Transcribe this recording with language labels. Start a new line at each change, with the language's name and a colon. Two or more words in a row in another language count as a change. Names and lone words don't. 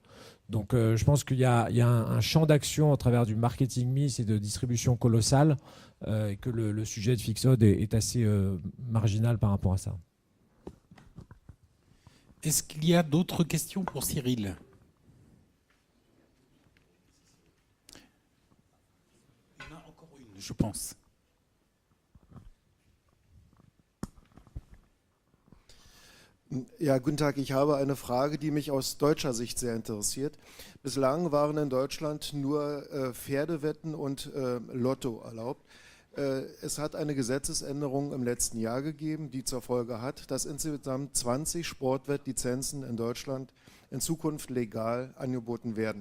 French: Donc je pense qu'il y a un champ d'action à travers du
English: marketing mix
French: et de distribution colossal, et que le sujet de Fixod est assez marginal par rapport à ça. Est-ce qu'il y a d'autres questions pour Cyril ? Il y en a encore une, je pense.
German: Ja, guten Tag. Ich habe eine Frage, die mich aus deutscher Sicht sehr interessiert. Bislang waren in Deutschland nur Pferdewetten und Lotto erlaubt. Es hat eine Gesetzesänderung im letzten Jahr gegeben, die zur Folge hat, dass insgesamt 20 Sportwettlizenzen in Deutschland in Zukunft legal angeboten werden.